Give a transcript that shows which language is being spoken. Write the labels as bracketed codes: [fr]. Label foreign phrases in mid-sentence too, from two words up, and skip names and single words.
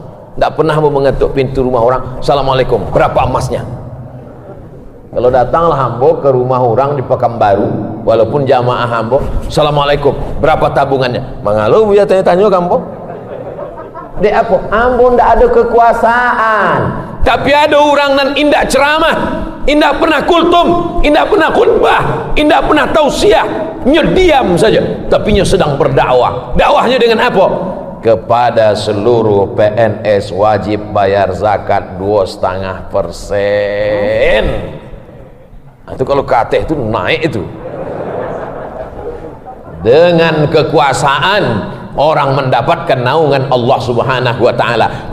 [id] Tidak pernah mau mengetuk pintu rumah orang, Assalamualaikum, berapa emasnya? Kalau datanglah hambo ke rumah orang di Pekanbaru, walaupun jamaah hambo, Assalamualaikum, berapa tabungannya? [min] Mengalu ya tanya-tanya kampo. Dek apa? Hambo ndak ada kekuasaan. Tapi ada orang nan indak ceramah, indak pernah kultum, indak pernah khutbah, indak pernah tausiah, diam saja, tapi sedang berdakwah. Dakwahnya dengan apa? [id] Kepada seluruh PNS wajib bayar zakat 2,5%. Itu kalau kateh itu naik itu. Dengan kekuasaan orang mendapatkan naungan Allah Subhanahu wa taala.